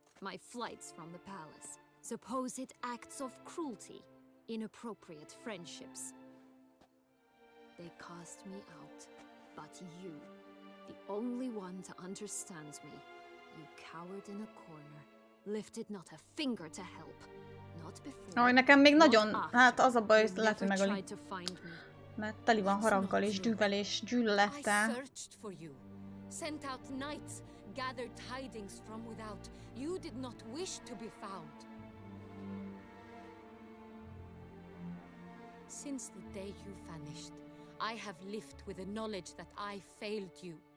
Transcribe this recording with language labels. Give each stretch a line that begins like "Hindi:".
English: My flights from the palace. Supposed acts of cruelty, inappropriate friendships. They cast me out, but you, the only one to understand me, you cowered in a corner, lifted not a finger to help, not before.
Hungarian: Nekem még nagyon, hát az a baj, hogy lehet, hogy megöli. Mert teli van haraggal és dűvel és gyűlölettel.
English: Sent out knights, gathered tidings from without. You did not wish to be found. Since the day you vanished, I have lived with the knowledge that I failed you.